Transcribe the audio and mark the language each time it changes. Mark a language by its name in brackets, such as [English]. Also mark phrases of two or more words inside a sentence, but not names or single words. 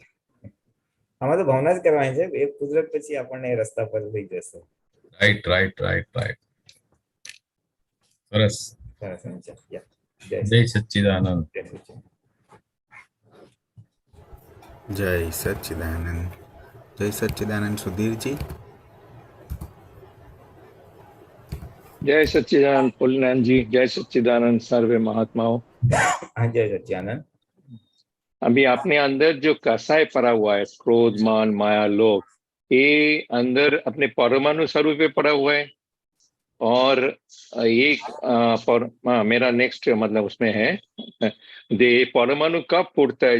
[Gujarati] આમાં તો ભાવના જ કરવાની છે, એ કુદરત પછી આપણને રસ્તા પર લઈ જશે. રાઈટ. સરસ. જય સચ્ચિદાનંદ. જય સચ્ચિદાનંદ. જય સચ્ચિદાનંદ. સુધીરજી. [Hindi] जय सच्चिदानंद पुलनान जी, जय सच्चिदानंद सर्वे महात्माओं। हाँ, जय सच्चिदानंद। अभी आपने अंदर जो कसाय पड़ा हुआ है, क्रोध मान माया लोभ, ये अंदर अपने परमाणु स्वरूप पे पड़ा हुआ है। और एक मेरा नेक्स्ट मतलब उसमें है दे परमाणु कब फूटता है?